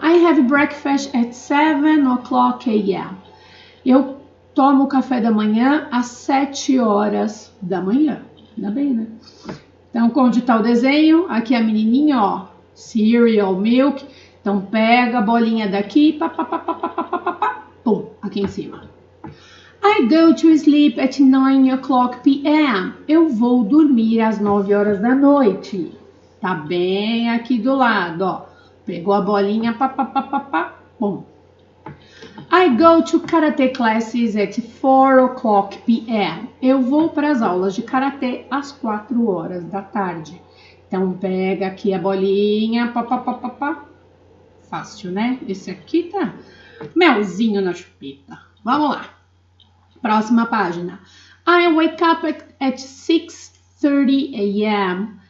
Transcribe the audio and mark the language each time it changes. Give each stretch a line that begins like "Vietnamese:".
English: I have breakfast at 7 o'clock a.m.
Portuguese: Eu tomo o café da manhã às 7 horas da manhã. Ainda bem, né? Então, onde está o desenho? Aqui a menininha, ó. Cereal, milk. Então, pega a bolinha daqui, pum, aqui em cima.
English: I go to sleep at 9 o'clock p.m.
Portuguese: Eu vou dormir às 9 horas da noite. Tá bem aqui do lado, ó. Pegou a bolinha, pum.
English: I go to karate classes at 4 o'clock p.m.
Portuguese: Eu vou para as aulas de karatê às 4 horas da tarde. Então, pega aqui a bolinha, Fácil, né? Esse aqui tá melzinho na chupeta. Vamos lá. Próxima página.
English: I wake up at 6:30 a.m.